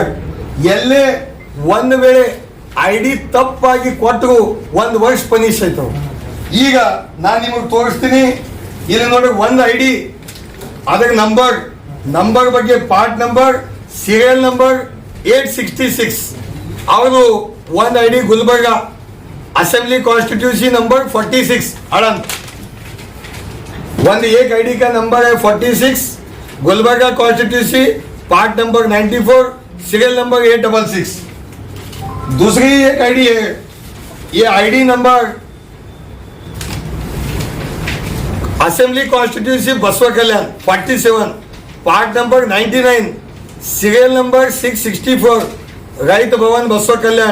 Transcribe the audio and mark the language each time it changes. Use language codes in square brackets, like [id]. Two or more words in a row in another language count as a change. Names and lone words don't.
[kn] ಎಲ್ಲೇ ಒಂದು ವೇಳೆ ಐ ಡಿ ತಪ್ಪಾಗಿ ಕೊಟ್ಟರು 1 ವರ್ಷ ಪನಿಷ್ ಆಯ್ತು. ಈಗ ನಾನು ನಿಮಗೆ ತೋರಿಸ್ತೀನಿ. ಇಲ್ಲಿ ನೋಡಿ, ಒಂದು ಐ ಡಿ, ಅದರ ನಂಬರ್ ಬಗ್ಗೆ [en] part number, serial number [kn] 866. ಅವರು ಒಂದು ಐ ಡಿ ಗುಲ್ಬರ್ಗ [en] assembly constituency number [kn] 46 अड़ंत. [hi] एक आईडी का नंबर है 46 गुलबर्गा कॉन्स्टिट्यूंसी, [en] part number [hi] 94, [en] serial number [hi] 866. दूसरी एक आईडी है, ये [en] ID number assembly constituency [hi] बसवा कल्याण 47, [en] part number [hi] 99, [en] serial number [hi] 664, रैत भवन बसवा कल्याण.